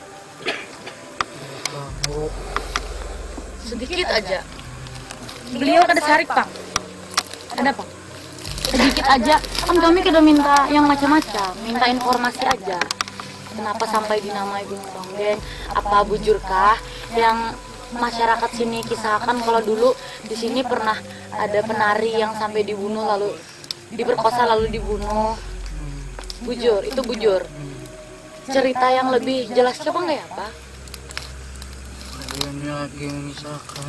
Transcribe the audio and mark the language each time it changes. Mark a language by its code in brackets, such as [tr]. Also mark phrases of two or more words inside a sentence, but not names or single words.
[id] Sedikit aja. Beliau ada sarik bang. Ada bang. Sedikit aja. [bjn] Kan kami kada minta yang macam-macam, minta informasi aja. [id] Kenapa sampai dinamai Gunung Ronggeng? Apa bujurkah yang masyarakat sini kisahkan kalau dulu di sini pernah ada penari yang sampai dibunuh lalu diperkosa lalu dibunuh? [bjn] Bujur, itu bujur. [id] cerita yang lebih jelas coba nggak ya Pak? Ini lagi memisahkan.